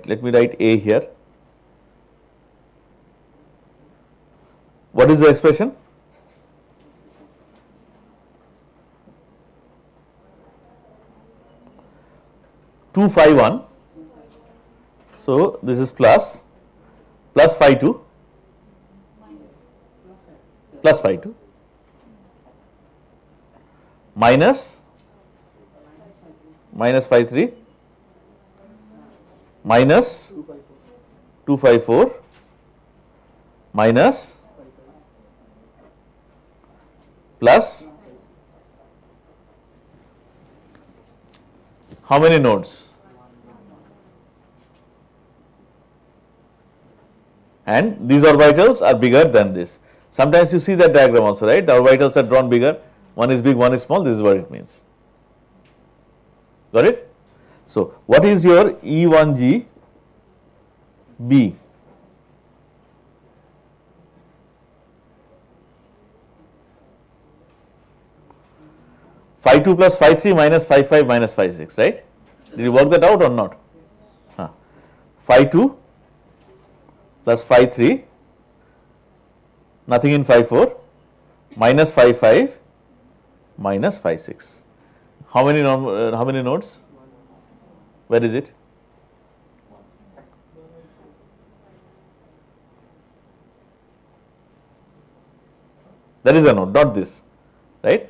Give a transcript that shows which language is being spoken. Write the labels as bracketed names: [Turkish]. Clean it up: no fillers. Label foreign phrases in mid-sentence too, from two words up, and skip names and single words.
[English] Let me write A here. What is the expression? Two phi 1. So, this is plus phi 2 plus phi 2 minus phi 3 minus 2 phi 4 minus plus how many nodes? And these orbitals are bigger than this. Sometimes you see that diagram also, right? The orbitals are drawn bigger, one is big, one is small, this is what it means. Got it? So, what is your E1G B? Phi 2 plus phi 3 minus phi 5 minus phi 6, right? Did you work that out or not? Phi 2 plus phi 3, nothing in phi 4, minus phi 5 minus phi 6. How many nodes? Where is it? That is a node, not this, right?